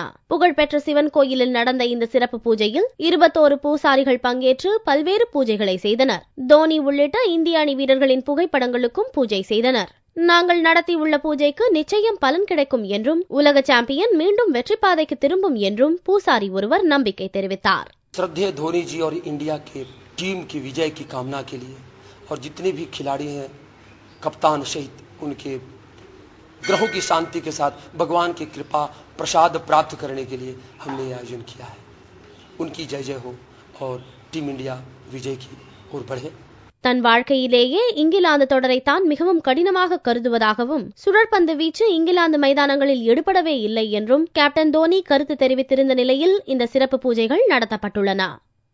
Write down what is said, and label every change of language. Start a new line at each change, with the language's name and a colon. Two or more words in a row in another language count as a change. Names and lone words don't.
Tamil: புகழ்பெற்ற சிவன் கோயிலில் நடந்த இந்த சிறப்பு பூஜையில் 21 பூசாரிகள் பங்கேற்று பல்வேறு பூஜைகளை செய்தனர். தோனி உள்ளிட்ட இந்திய அணி வீரர்களின் புகைப்படங்களுக்கும் பூஜை செய்தனர். நாங்கள் நடத்தியுள்ள பூஜைக்கு நிச்சயம் பலன் கிடைக்கும் என்றும் உலக சாம்பியன் மீண்டும் வெற்றி பாதைக்கு திரும்பும் என்றும் பூசாரி ஒருவர் நம்பிக்கை தெரிவித்தார்.
Hindi: श्रद्धेय धोनी जी और इंडिया के टीम की विजय की कामना के लिए और जितने भी खिलाड़ी हैं कप्तान सहित उनके ग्रहों की शांति के साथ भगवान की कृपा प्रसाद प्राप्त करने के लिए हमने आयोजन किया है. उनकी जय जय हो और टीम इंडिया विजय की ओर बढ़े.
Tamil: தன் வாழ்க்கையிலேயே இங்கிலாந்து தொடரை தான் மிகவும் கடினமாக கருதுவதாகவும் சுழற்பந்து வீச்சு இங்கிலாந்து மைதானங்களில் எடுபடவே இல்லை என்றும் கேப்டன் தோனி கருத்து தெரிவித்திருந்த நிலையில் இந்த சிறப்பு பூஜைகள் நடத்தப்பட்டுள்ளன.